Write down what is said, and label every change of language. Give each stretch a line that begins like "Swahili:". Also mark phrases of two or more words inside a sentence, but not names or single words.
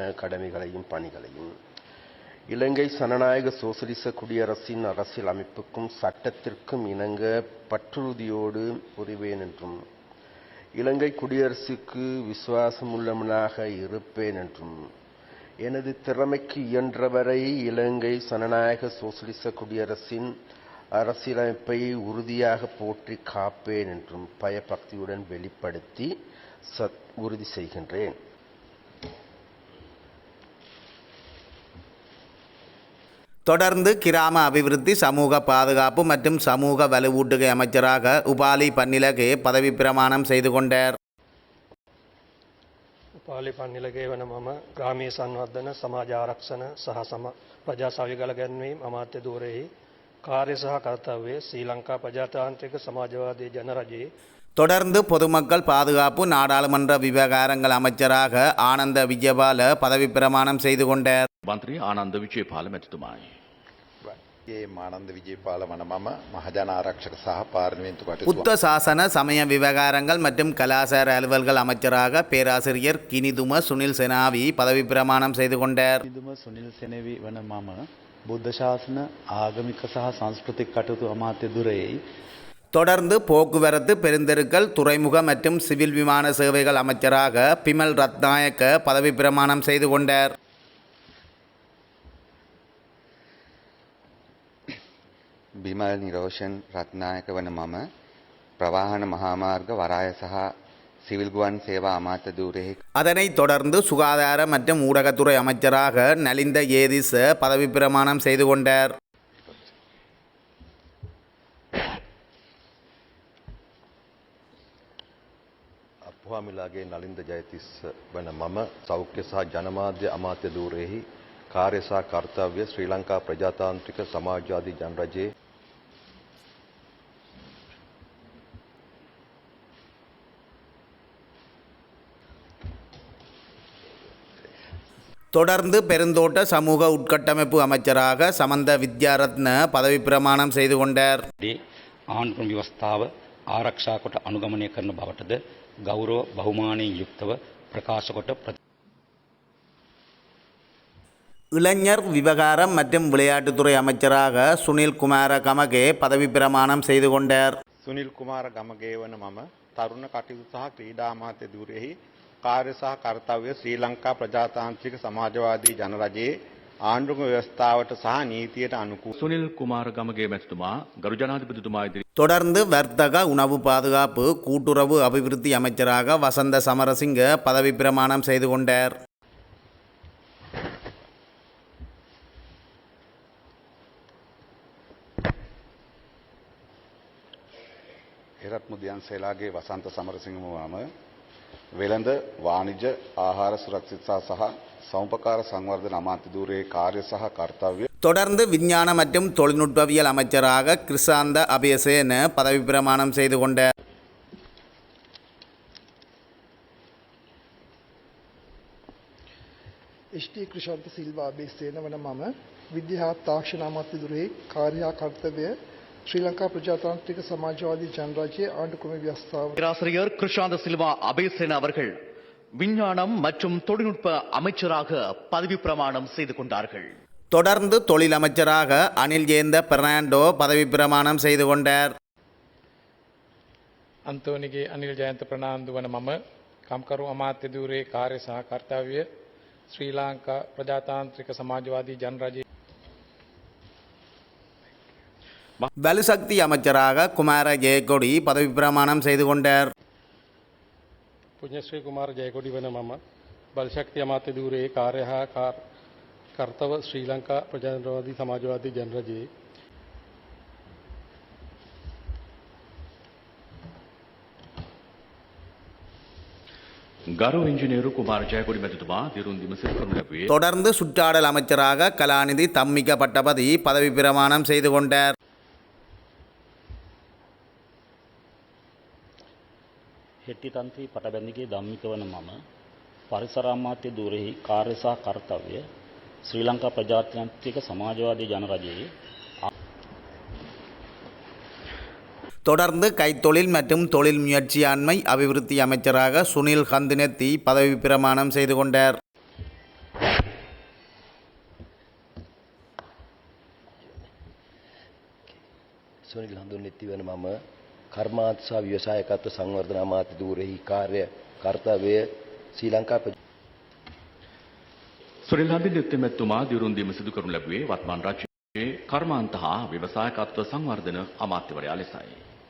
Tamil: கடமைகளையும் பணிகளையும் இலங்கை சனநாயக சோசலிச குடியரசின் அரசியல் அமைப்புக்கும் சட்டத்திற்கும் இணங்க பற்றுறுதியோடு புரிவேன் என்றும் இலங்கை குடியரசுக்கு விசுவாசமுள்ளவனாக இருப்பேன் என்றும் எனது திறமைக்கு இயன்றவரை இலங்கை சனநாயக சோசலிச குடியரசின் அரசியலமைப்பை உறுதியாக போற்றி காப்பேன் என்றும் பயபக்தியுடன் வெளிப்படுத்தி உறுதி செய்கின்றேன். தொடர்ந்து கிராம அபிவிருத்தி, சமூக பாதுகாப்பு மற்றும் சமூக வலுவூட்டுகை அமைச்சராக உபாலி பன்னிலகே பதவி பிரமாணம் செய்து கொண்டார்.
Sinhala: උපාලි පන්නිලගේ වන මම ග්‍රාමීය සංවර්ධන, සමාජ ආරක්ෂණ සහ ප්‍රජා සවිගල ගැන්වීම අමාත්‍ය ධූරෙහි කාර්ය සහ කර්තව්‍ය ශ්‍රී ලංකා ප්‍රජාතාන්ත්‍රික සමාජවාදී ජනරජයේ
Tamil: தொடர்ந்து பொதுமக்கள் பாதுகாப்பு, நாடாளுமன்ற விவகாரங்கள் அமைச்சராக ஆனந்த விஜயபால பதவி பிரமாணம் செய்து கொண்டார். மந்திரி ஆனந்த விஜயபால மැතිතුමායි.
Sinhala: ඒ මානන්ද විජේපාල වන මම මහජන ආරක්ෂක සහ පාර්ලිමේන්තු කටයුතු
Tamil: புத்த சாசன சமய விவகாரங்கள் மற்றும் கலாசார அலுவல்கள் அமைச்சராக பேராசிரியர் கினிதும சுனில் செனாவி பதவி பிரமாணம் செய்து கொண்டார்.
Sinhala: කිදුම සුනිල් සෙනෙවි වන මම බුද්ධ ශාසන ආගමික සහ සංස්කෘතික කටයුතු අමාත්‍ය දුරෙහි
Tamil: தொடர்ந்து போக்குவரத்து பெருந்தெருக்கள் துறைமுக மற்றும் சிவில் விமான சேவைகள் அமைச்சராக பிமல் ரத்நாயக்க பதவி பிரமாணம் செய்து கொண்டார்.
Sinhala: බිමල් නිරෝෂන් රත්නායක වන මම ප්‍රවාහන මහාමාර්ග වරාය සහ සිවිල් ගුවන් සේවා අමාත්‍ය ධූරයේ
Tamil: அதனைத் தொடர்ந்து சுகாதார மற்றும் ஊடகத்துறை அமைச்சராக நலிந்த ஏதிஸ் பதவி பிரமாணம் செய்து கொண்டார்.
Sinhala: අපුහාමිලාගේ නලින්ද ජයතිස්ස වන මම සෞඛ්‍ය සහ ජනමාධ්‍ය අමාත්‍ය ධූරයෙහි කාර්ය සහ කර්තව්‍ය ශ්‍රී ලංකා ප්‍රජාතාන්ත්‍රික සමාජවාදී ජනරජයේ
Tamil: தொடர்ந்து பெருந்தோட்ட சமூக உட்கட்டமைப்பு அமைச்சராக சமந்த வித்யாரத்ன பதவி பிரமாணம் செய்து கொண்டார்.
Sinhala: ආණ්ඩුක්‍රම ව්‍යවස්ථාව ආරක්ෂා කොට අනුගමනය කරන බවටද ගෞරව බහුමානයෙන් යුක්තව ප්‍රකාශ කොට
Tamil: இளைஞர் விவகாரம் மற்றும் விளையாட்டுத்துறை அமைச்சராக சுனில் குமார கமகே பதவி பிரமாணம் செய்து கொண்டார்.
Sinhala: සුනිල් කුමාර ගමගේ වන මම තරුණ කටයුතු සහ ක්‍රීඩා අමාත්‍ය ධූරයෙහි කාර්ය සහ කර්තව්‍ය ශ්‍රී ලංකා ප්‍රජාතාන්ත්‍රික සමාජවාදී ජනරජයේ ආණ්ඩුක්‍රම ව්‍යවස්ථාවට සහ නීතියට අනුකූල සුනිල් කුමාර ගමගේ මැතිතුමා ගරු ජනාධිපතිතුමා ඉදිරි
Tamil: தொடர்ந்து வர்த்தக உணவு பாதுகாப்பு கூட்டுறவு அபிவிருத்தி அமைச்சராக வசந்த சமரசிங்க பதவி பிரமாணம் செய்து கொண்டார்.
Sinhala: එරත් මුදියන්සේලාගේ වසන්ත සමරසිංහ මම වෙළඳ වාණිජ්‍ය ආහාර සුරක්ෂිතතා සහ සෞපකාර සංවර්ධන අමාත්‍ය ධූරයේ කාර්ය සහ කර්තව්‍ය
Tamil: தொடர்ந்து விஞ்ஞான மற்றும் தொழில்நுட்பவியல் அமைச்சராக கிருஷாந்த அபேசேன பதவி பிரமாணம் செய்து கொண்டார்.
Sinhala: එච්.ටී. ක්‍රිෂාන්ත සිල්වා අබේසේන වන මම විද්‍යා තාක්ෂණ අමාත්‍ය දුරේ කාර්ය කර්තව්‍ය ශ්‍රී ලංකා ප්‍රජාතාන්ත්‍රික සමාජවාදී ජනරජයේ ආණ්ඩුක්‍රම ව්‍යවස්ථාව
Tamil: பேராசிரியர் கிருஷாந்த சில்வா அபேசேன அவர்கள் விஞ்ஞானம் மற்றும் தொழில்நுட்ப அமைச்சராக பதவி பிரமாணம் செய்து கொண்டார்கள். தொடர்ந்து தொழில் அமைச்சராக அனில் ஜேந்த பெர்னாண்டோ பதவி பிரமாணம் செய்து கொண்டார்.
Sinhala: අන්තෝනිගේ අනිල් ජයන්ත ප්‍රනාන්දු වන මම කම්කරු අමාත්‍ය ධූරයේ කාර්ය සහ කර්තව්‍ය ශ්‍රී ලංකා ප්‍රජාතාන්ත්‍රික සමාජවාදී ජනරජයේ
Tamil: வலுசக்தி அமைச்சராக குமார ஜெயக்கொடி பதவி பிரமாணம் செய்து கொண்டார்.
Sinhala: පුඤ්ඤශ්‍රී කුමාර ජයකොඩි වන මම බලශක්ති අමාත්‍ය ධූරයේ කාර්ය හා කර්තව ශ්‍රී ලංකා ප්‍රජාතන්ත්‍රවාදී සමාජවාදී ජනරජයේ ගරු ඉංජිනේරු කුමාර ජයකොඩි මැතිතුමා දිරුන් විමසීම කරනු ලැබුවේ.
Tamil: தொடர்ந்து சுற்றாடல் அமைச்சராக கலாநிதி தம்மிக பட்டபதி பதவி பிரமாணம் செய்து கொண்டார்.
Sinhala: හෙට්ටිතන්ත්‍රී පටබැඳිගේ ධම්මික වන මම පරිසර අමාත්‍ය ධූරයෙහි කාර්ය සහ කර්තව්‍ය ශ්‍රී ලංකා ප්‍රජාතාන්ත්‍රික සමාජවාදී ජනරජයේ
Tamil: தொடர்ந்து கைத்தொழில் மற்றும் தொழில் முயற்சியாண்மை அபிவிருத்தி அமைச்சராக சுனில் ஹந்தினெத்தி பதவி பிரமாணம் செய்து கொண்டார்.
Sinhala: සුනිල් හඳුන්නෙත්ති වන මම කර්මාන්ත සහ ව්‍යවසායකත්ව සංවර්ධන අමාත්‍ය ධූරයෙහි කාර්ය කර්තව්‍ය ශ්‍රී ලංකා සුනිල් හඳුන්නෙත්ති මැතිතුමා දිරුන් දීම සිදු කරනු ලැබුවේ වත්මන් රජයේ කර්මාන්ත හා ව්‍යවසායකත්ව සංවර්ධන අමාත්‍යවරයා ලෙසයි.